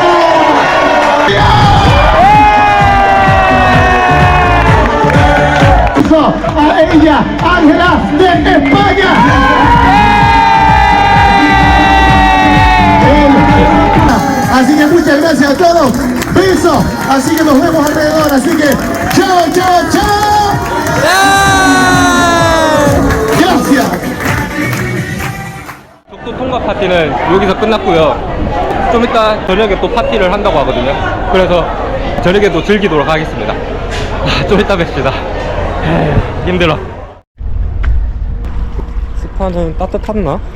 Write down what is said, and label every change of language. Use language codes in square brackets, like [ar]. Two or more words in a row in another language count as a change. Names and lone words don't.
[es] A ella, Ángela de España. Así que muchas gracias a todos. Besos. Así que nos vemos alrededor. Así que chao, chao, chao. Gracias. [ko] 적도 통과 파티는 여기서 끝났고요. 좀 이따 저녁에 또 파티를 한다고 하거든요. 그래서 저녁에도 즐기도록 하겠습니다. 좀 이따 뵙시다. 힘들어. 스파는 따뜻했나?